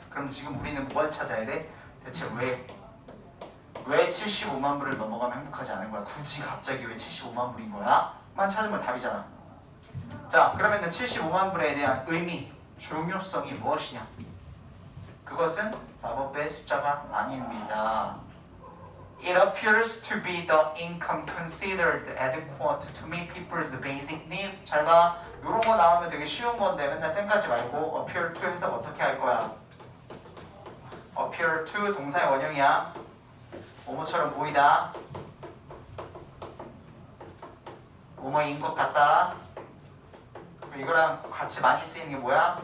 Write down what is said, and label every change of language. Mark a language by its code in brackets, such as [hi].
[ko] 그럼 지금 우리는 뭘 찾아야 돼? 대체 왜 75만 불을 넘어가면 행복하지 않은 거야? 굳이 갑자기 왜 75만 불인 거야? 만 찾으면 답이잖아. 자, 그러면은 75만 불에 대한 의미, 중요성이 무엇이냐? 그것은 마법의 숫자가 아닙니다. [en] It appears to be the income considered adequate to meet people's basic needs. [ko] 잘 봐. 이런 거 나오면 되게 쉬운 건데 맨날 쌩까지 말고 appear to 해서 어떻게 할 거야? appear to 동사의 원형이야. 뭐뭐처럼 보이다. 뭐뭐인 것 같다. 이거랑 같이 많이 쓰이는 게 뭐야?